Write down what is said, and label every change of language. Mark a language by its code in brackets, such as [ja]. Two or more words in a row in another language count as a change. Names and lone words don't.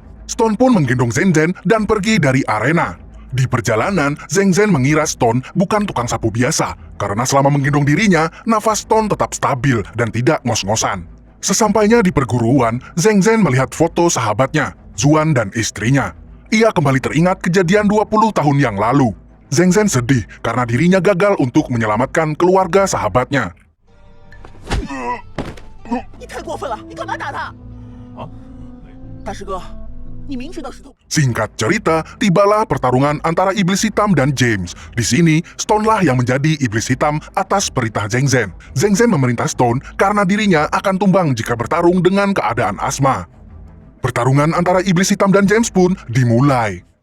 [id] Stone pun menggendong Zhengzhen dan pergi dari arena. Di perjalanan, Zhengzhen mengira Stone bukan tukang sapu biasa karena selama menggendong dirinya, nafas Stone tetap stabil dan tidak ngos-ngosan. Sesampainya di perguruan, Zhengzhen melihat foto sahabatnya, Zuan dan istrinya. Ia kembali teringat kejadian 20 tahun yang lalu. Zhengzhen sedih karena dirinya gagal untuk menyelamatkan keluarga sahabatnya. [zh] 你太过分了！你干嘛打他？大师哥，你明知道是偷。 [id] Singkat cerita, tibalah pertarungan antara Iblis Hitam dan James. Di sini, Stone lah yang menjadi Iblis Hitam atas perintah Zhengzhen. Zhengzhen memerintah Stone karena dirinya akan tumbang jika bertarung dengan keadaan asma. Pertarungan antara Iblis Hitam dan James pun dimulai.